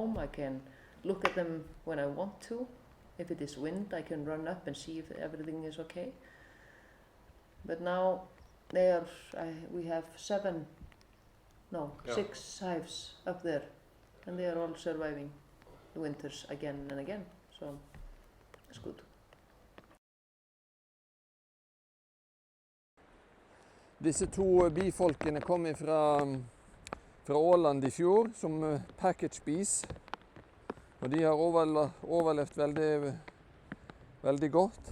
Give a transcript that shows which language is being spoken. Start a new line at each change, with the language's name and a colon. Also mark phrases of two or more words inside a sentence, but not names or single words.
English: I can look at them when I want to. If it is wind, I can run up and see if everything is okay. But now we have 6 hives up there, and they are all surviving the winters again and again, so it's good.
Norwegian: Disse to bifolkene kom fra Åland I fjor som
English: package bees,
Norwegian: og de har overlevd veldig godt.